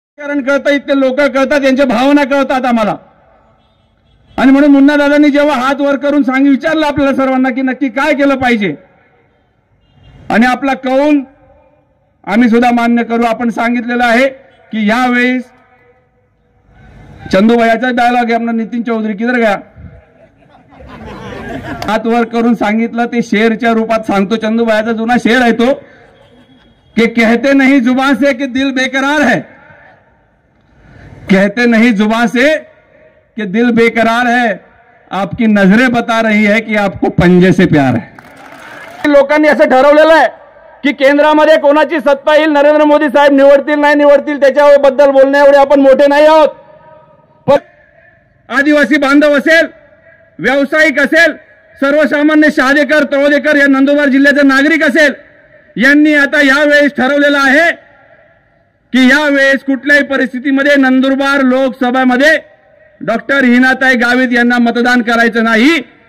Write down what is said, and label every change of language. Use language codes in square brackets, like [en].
[mr] कारण कळतं, इतके लोक कळतात, त्यांच्या भावना कळतात आम्हाला। आणि म्हणून मुन्ना दादांनी जेव्हा हात वर करून विचारलं आपल्याला सर्वांना की नक्की काय केलं पाहिजे, आणि आपला कौल आम्ही सुद्धा मान्य करू। आपण सांगितलेलं आहे की यावेळेस चंदूभाईचा डायलॉग आहे, आपला नितीन चौधरी [hi] किधर गया, [mr] हात वर करून सांगितलं ते शेरच्या रूपात सांगतो। चंदूभाईचा जुना शेर आहे तो [hi] कि कहते नहीं जुबान से कि दिल बेकरार है, कहते नहीं जुबान से कि दिल बेकरार है, आपकी नजरें बता रही है कि आपको पंजे से प्यार है। [mr] लोकांनी असं ठरवलेलं आहे की केंद्रामध्ये कोणाची सत्ता येईल, नरेंद्र मोदी साहेब निवडतील नाही निवडतील त्याच्याबद्दल बोलण्याएवढे आपण मोठे नाही आहोत। पण आदिवासी बांधव असेल, व्यावसायिक असेल, सर्वसामान्य शहादेकर तळोदेकर या नंदुरबार जिल्ह्याचे नागरिक असेल, यांनी आता यावेळेस ठरवलेलं आहे की यावेळेस कुठल्याही परिस्थितीमध्ये नंदुरबार लोकसभेमध्ये डॉक्टर हिनाताई गावित यांना मतदान करायचं नाही।